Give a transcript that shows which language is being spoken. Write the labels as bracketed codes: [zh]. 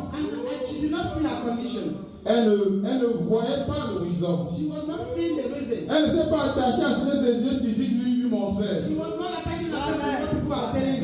[en] And she did not see her condition. [fr] Elle ne voyait pas l'horizon. [en] She was not seeing the reason. [fr] Elle ne s'est pas attachée à ce que ses yeux physiques lui montraient. [en] She was not attaching herself to what people are telling